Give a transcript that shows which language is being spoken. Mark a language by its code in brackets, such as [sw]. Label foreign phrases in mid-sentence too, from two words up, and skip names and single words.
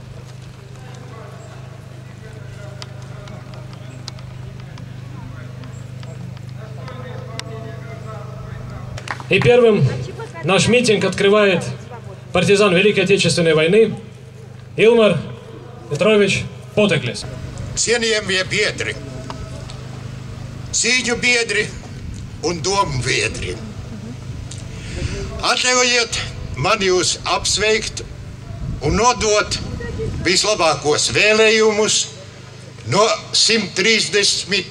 [ru] И первым наш митинг открывает партизан Великой Отечественной войны Ilmar Petrovich Poteklis. [lv] Cienījamie biedri, cīņu biedri un domu biedri, atļaujiet man jūs apsveikt un nodot vislabākos vēlējumus no 130.